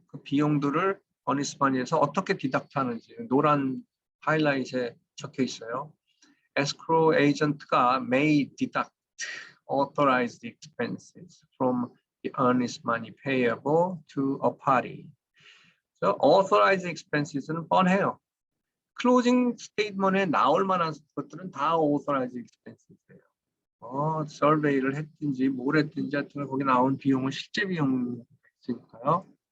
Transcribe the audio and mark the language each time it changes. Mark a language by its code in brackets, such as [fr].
[ko] 그 비용들을 어니스마니에서 어떻게 디덕트하는지 노란 하이라이트에 적혀 있어요. [en] escrow agent가 may deduct authorized expenses from the earnest money payable to a party. So authorized expenses는 [ko] 뻔해요. 클로징 스테이트먼트에 나올 만한 것들은 다 authorized expenses예요. 서베이를 했든지 뭘 했든지 하여튼 거기 나온 비용은 실제 비용이 있으니까요.